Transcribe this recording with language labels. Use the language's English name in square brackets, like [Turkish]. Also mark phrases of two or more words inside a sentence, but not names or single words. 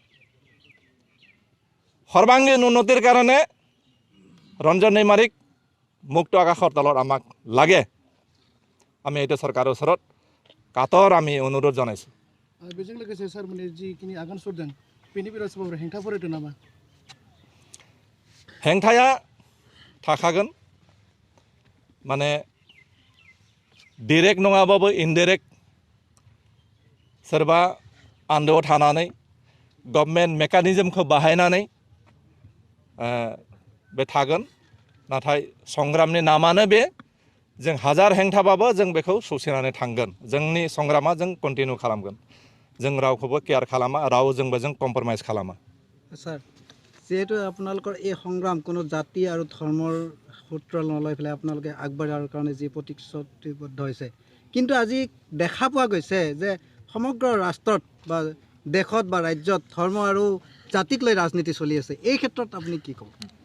[Assamese] সৰ্বাংগীন উন্নতিৰ কাৰণে ৰঞ্জন দৈমাৰীক মুক্ত আকাশৰ তলত আমাক লাগে আমি এইটো চৰকাৰৰ ওচৰত কাতৰ আমি অনুৰোধ জনাইছোঁ [Bodo] बेजों लोगोसे सार माने जिखिनि आगान सुरदों बेनि बेलायाव सोरबाफोर हेंथाफोर होदों नामा हेंथाया थाखागोन माने डाइरेक्ट नङाबाबो इनडाइरेक्ट सोरबा आन्दोआव थानानै गभर्नमेन्ट मेकानिजमखौ बाहायनानै बे थागोन नाथाय संग्रामनि नामानो बे जों हाजार हेंथाबाबो जों बेखौ सौसिनानै थांगोन जोंनि संग्रामा जों कन्टिनिउ खालामगोन जों रावखौबो केयार खालामा रावजोंबो जों कम्प्रमाइज खालामा [Assamese] স্যার যেহেতু আপোনালোকৰ এই সংগ্ৰাম কোনো জাতি আৰু ধৰ্মৰ সূত্ৰ নলৈ পেলাই আপোনালোকে আগবাঢ়াৰ কাৰণে যি প্ৰতিশ্ৰুতিবদ্ধ হৈছে কিন্তু আজি দেখা পোৱা গৈছে যে সমগ্ৰ ৰাষ্ট্ৰত বা দেশত বা ৰাজ্যত ধৰ্ম আৰু জাতিক লৈ ৰাজনীতি চলি আছে এই ক্ষেত্ৰত আপুনি কি ক'ব